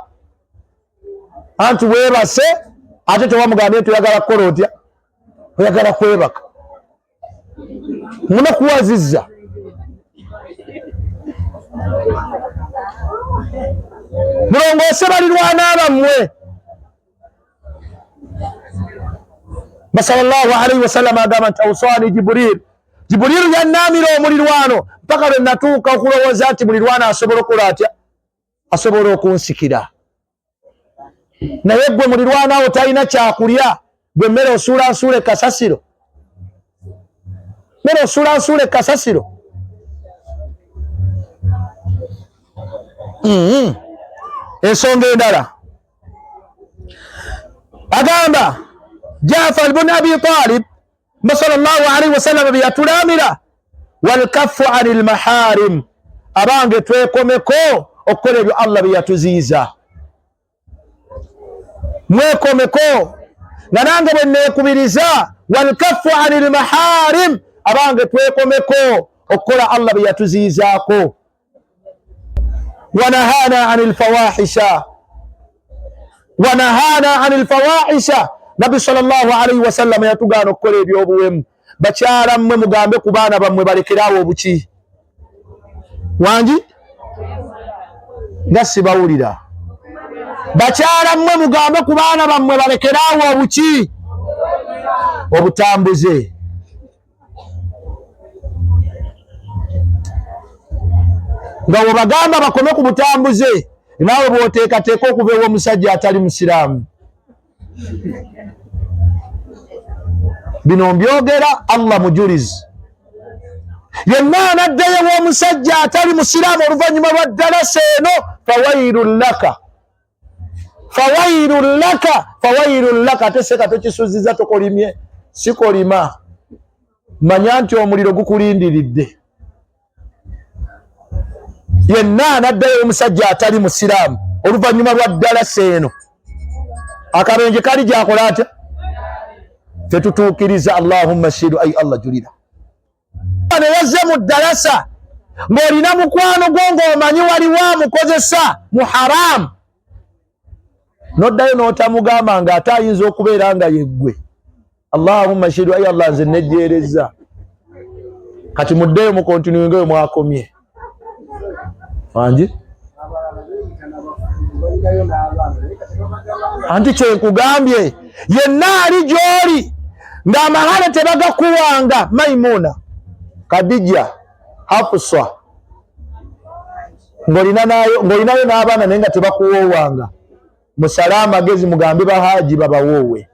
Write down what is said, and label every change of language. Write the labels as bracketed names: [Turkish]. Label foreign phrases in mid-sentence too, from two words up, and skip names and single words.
[Ganda] Anti weebase, ate tewamugambye toyagala kukola otya? Oyagala kwebaka. Munakuwazizza. Mulongoose balirwana bammwe. [Arabic] صلى الله عليه وسلم [Ganda] agamba nti awsaani Jibril. Jibril yannaamira omulirwano mpaka lwe natuuka okulowooza nti mulirwano asobola okukola atya? Asobola okunsikira. Naye gwe mulirwano awo talina kyakulya, gwe mmere osuula nsuule kasasiro. Mmere osuula nsuule kasasiro. Ensonga endala agamba Jafar ibn Abi Talib [Arabic] صلى الله عليه وسلم [Ganda] byatulamira [Arabic] والكف عن المحارم, [Ganda] abange twekomeko okukola ebyo Allah byeyatuziiza. Mwekomeko nga nange bwe neekubiriza [Arabic] والكف عن المحارم, [Ganda] abange twekomeko okukola Allah byeyatuziizaako. [Arabic] ونهانا عن الفواحش، ونهانا عن الفواحش. [Ganda] Nabbi [Arabic] صلى الله عليه وسلم [Ganda] yatugaana okukola ebyobuwemu. Bakyala mmwe mugambe ku baana bammwe balekeraawo obuki. Wangi? Nga sibawulira. Bakyala mmwe mugambe ku baana bammwe balekeraawo obuki? Obutambuze. Nga webagamba bakome ku butambuze, naawe bw'oteekateeka okuva ew'omusajja atali musiraamu. Bino mbyogera Allah mujulizi. Yenna anaddayo w'omusajja atali musiraamu oluvannyuma lwa ddalasa eno, [Arabic] فويل لك، فويل لك، فويل لك. [Ganda] Ate seka tokisuuziza tokolimye, sikolima. Manya nti omuliro gukulindiridde. Yenna anaddayo omusajja atali musiraamu oluvannyuma lwa ddalasa eno, akabenje kali gyakola atya? Tetutuukiriza. [Arabic] اللهم اشهد, [Ganda] ay Allah julira. Ne yazze mu ddalasa ng'olina mukwano gwo ng'omanyi waliwo amukozesa mu haramu, n'oddayo n'otamugamba nga ate ayinza okubeera nga yeggwe. [Arabic] اللهم اشهد, [Ganda] ay Allah nze nejjeereza. Kati muddeyo mu kontinuinga we mwakomye. Wangi? Anti kyenkugambye, yenna ali gy'oli ng'amahale tebagakuwanga, Maimuna, Kadija, Hafsa, ng'olinayo n'abaana naye nga tebakuwoowanga, musale amagezi mugambe bahaaji babawoowe.